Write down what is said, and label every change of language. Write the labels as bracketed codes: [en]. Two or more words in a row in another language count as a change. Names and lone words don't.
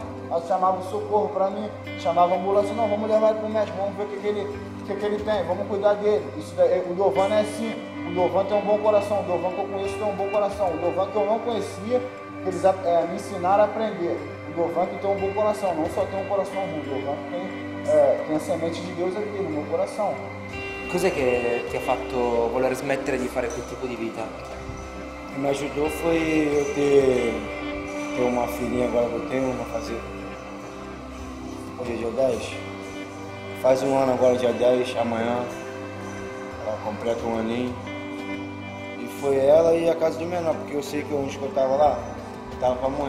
[pt] Aí chamava o socorro pra mim, chamava a ambulância, não, vamos levar ele pro médico, vamos ver o que ele tem, vamos cuidar dele. Isso daí, o Delvan é assim, o Delvan tem um bom coração, o Delvan que eu conheço tem um bom coração, o Delvan que eu não conhecia, eles me ensinaram a aprender. O Delvan que tem um bom coração, não só tem um coração ruim, o Delvan que tem a semente [it] di Dio [pt] aqui no meu coração. [it] Cos'è che ti ha fatto voler smettere di fare quel tipo di vita? [pt] O que me ajudou foi eu ter uma filhinha agora que eu tenho, uma fazer. Hoje é dia 10. Faz um ano agora, dia 10, amanhã. Ela completa um aninho. E foi ela e a casa do menor, porque eu sei que onde eu tava lá, tava pra morrer.